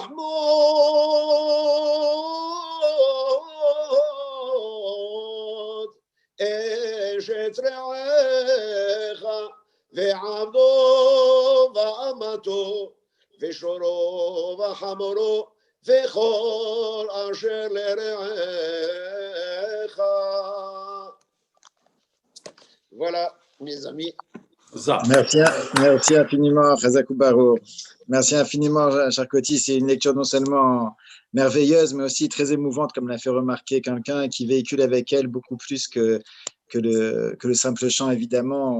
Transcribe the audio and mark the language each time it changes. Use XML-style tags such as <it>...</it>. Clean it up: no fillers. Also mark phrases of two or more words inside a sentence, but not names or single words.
<he>תחמוד אשת רעך, ועבדו ואמתו, ושורו וחמורו, וכל אשר לרעך.</he> <fr>Voilà, mes amis. Merci infiniment,</fr> <he>חזקו ברוך.</he> <fr>Merci infiniment, cher Koti. C'est une lecture non seulement merveilleuse, mais aussi très émouvante, comme l'a fait remarquer quelqu'un, qui véhicule avec elle beaucoup plus que le simple chant, évidemment.</fr>